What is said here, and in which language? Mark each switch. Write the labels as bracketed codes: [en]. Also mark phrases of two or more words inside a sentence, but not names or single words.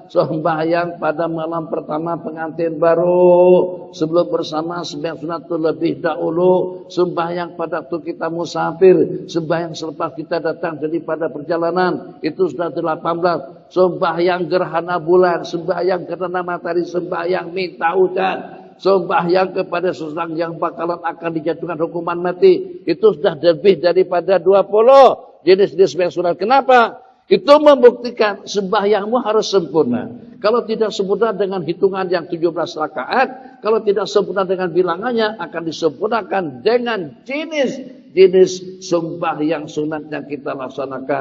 [ms] Sembahyang pada malam pertama pengantin baru, sebelum bersama sembahyang sunat terlebih dahulu. Sembahyang pada waktu kita musafir, sembahyang selepas kita datang daripada perjalanan, itu sudah 18. Sembahyang gerhana bulan, sembahyang gerhana matahari, sembahyang minta hujan, sembahyang kepada seseorang yang bakalan akan dijatuhkan hukuman mati, itu sudah lebih daripada 20 jenis-jenis sembahyang sunat. Kenapa? Itu membuktikan sembahyangmu harus sempurna. Kalau tidak sempurna dengan hitungan yang 17 rakaat, kalau tidak sempurna dengan bilangannya, akan disempurnakan dengan jenis-jenis sembahyang sunat yang kita laksanakan.